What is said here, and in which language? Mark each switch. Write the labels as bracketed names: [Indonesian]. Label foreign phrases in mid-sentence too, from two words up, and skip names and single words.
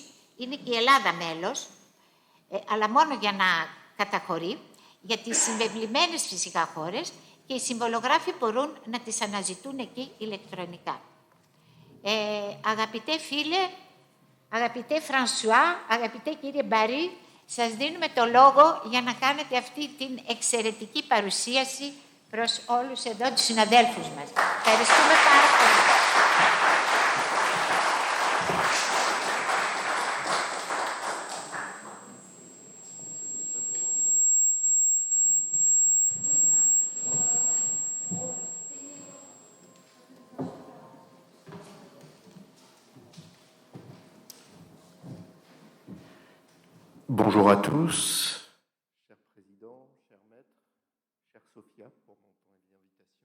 [Greek] Είναι και η Ελλάδα μέλος, αλλά μόνο για να καταχωρεί, για τις συμβεβλημένες φυσικά χώρες, και οι συμβολογράφοι μπορούν να τις αναζητούν εκεί ηλεκτρονικά. Αγαπητέ φίλε, Αγαπητέ Φρανσουά, αγαπητέ κύριε Μπαρί, σας δίνουμε το λόγο για να κάνετε αυτή την εξαιρετική παρουσίαση προς όλους εδώ τους συναδέλφους μας. Ευχαριστούμε πάρα πολύ. [French] Bonjour à tous, cher président, cher maître, chère Sophia, pour mon temps et l'invitation.